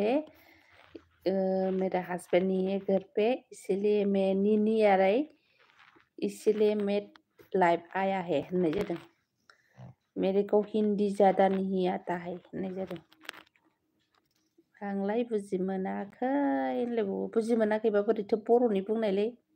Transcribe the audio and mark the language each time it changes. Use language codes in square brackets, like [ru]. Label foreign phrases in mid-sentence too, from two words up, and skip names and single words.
[hi] मेरा हस्बैंड नहीं है घर पे इसीलिए मैं नहीं आ रही इसीलिए मैं लाइव आया है [brx] होननाय जादों [hi] मेरे को हिंदी ज्यादा नहीं आता है [brx] होननाय जादों आंलाय बुजि मोनाखै होनलायबावो बुजि मोनाखैबा बोरैथो बर'नि बुंनायलै